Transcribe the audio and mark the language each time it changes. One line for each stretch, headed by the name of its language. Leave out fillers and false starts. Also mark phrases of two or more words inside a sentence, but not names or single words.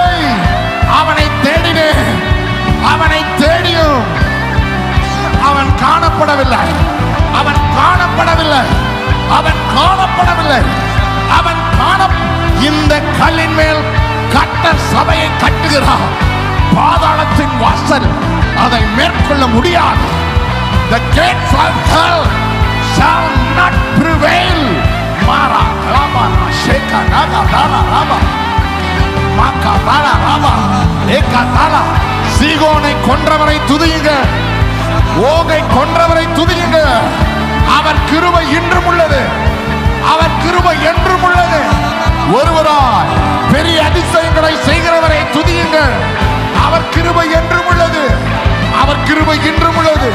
Tamil: அவனை தேடினேன், அவனை தேடியும் அவன் காணப்படவில்லை, அவன் காணப்படவில்லை, அவன் காணப்படவில்லை, அவன் இந்த கல்லின் மேல் கர்த்தர் சபையை கட்டுகிறார். பாதாளத்தின் வாசல் அதை மேற்கொள்ள முடியாது.
English: The gates of hell shall not prevail. Mara Rama Sheka Naga Dala Rama Maka Dala Rama Eka Dala.
Tamil: சீகோனை கொன்றவரை துதியுங்க, ஓகை கொன்றவரை துதியுங்க. அவர் கிருபை இன்றும் உள்ளது, அவர் கிருபை என்றும் உள்ளது. ஒருவராய் பெரிய அதிசயங்களை செய்கிறவரை துதியுங்கள். அவர் கிருபை என்றும் உள்ளது, அவர் கிருபை இன்றும் உள்ளது.